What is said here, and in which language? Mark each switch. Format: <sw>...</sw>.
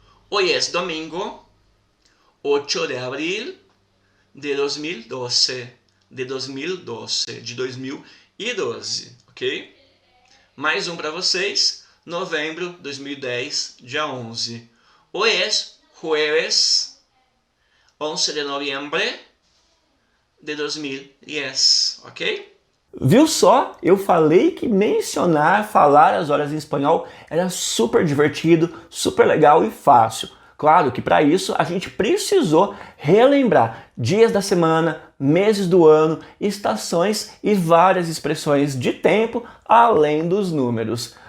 <es>Hoy es domingo, 8 de abril de 2012. De 2012, ok?</es> <pt>Mais um para vocês, novembro de 2010, dia 11.</pt> <es>Hoy es jueves, 11 de noviembre de 2010, ok?</es> <pt>Viu só? Eu falei que falar as horas em espanhol era super divertido, super legal e fácil. Claro que para isso a gente precisou relembrar dias da semana, meses do ano, estações e várias expressões de tempo além dos números.</pt>